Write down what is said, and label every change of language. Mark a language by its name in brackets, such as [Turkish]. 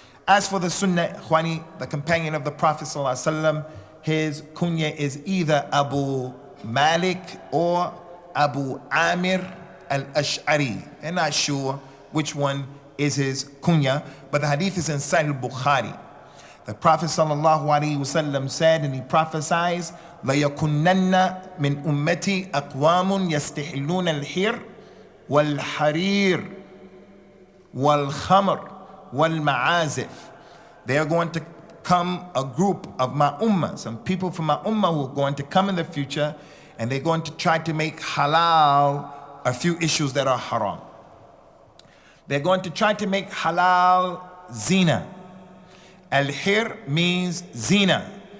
[English] As for the Sunnah, Khwani, the companion of the Prophet ﷺ, his kunya is either Abu Malik or Abu Amir al-Ash'ari. They're not sure which one is his kunya, but the hadith is in Sahih al-Bukhari. The Prophet ﷺ said, and he prophesies, [Arabic] لَيَكُنَّنَّ مِنْ أُمَّتِي أَقْوَامٌ يَسْتَحِلُّونَ الْحِرْ وَالْحَرِيرِ وَالْخَمْرِ وَالْمَعَازِفِ. [English] They are going to come a group of my ummah, some people from my ummah who are going to come in the future, and they're going to try to make halal a few issues that are haram. They're going to try to make halal zina. Al-hir means zina.